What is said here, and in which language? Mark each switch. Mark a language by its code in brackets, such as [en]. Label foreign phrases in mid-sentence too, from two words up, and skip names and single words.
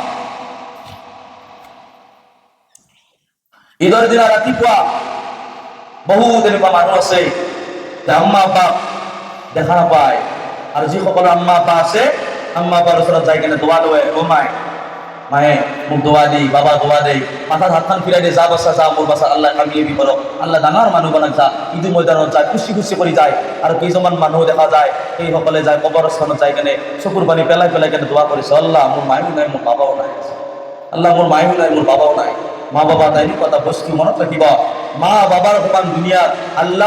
[as] বহুত এনেকুৱা মানুহ আছে যে আম্মা আব্বা দেখা নাপায় আৰু যিসকলৰ আম্মা আব্বা আছে আম্মা আব্বাৰ ওচৰত যাই কেনে দোৱা লয় মায়ে মোক দোয়া দি বাবা দোয়া দেই মাথাত হাতখন ফিৰাই দিয়ে যা বাচ্চা যা মোৰ বাচ্চা আল্লাহ কামিয়াবি কৰক আল্লাহ ডাঙৰ মানুহ বনাক যা ঈদ ময়দানত যায় খুচি কৰি যায় আৰু কেইজনমান মানুহ দেখা যায় সেইসকলে যায় কবৰস্থানত যাই কেনে চকুৰ পানী পেলাই কেনে দোয়া কৰিছে আল্লাহ মোৰ মায়ো নাই মোৰ বাবাও নাই আল্লাহ মোৰ মায়ো নাই মোৰ বাবাও নাই মা বাবা তাইনি কথা বস্তু মনত ৰাখিব মা বাবাৰ সমান দুনিয়াত আল্লাহ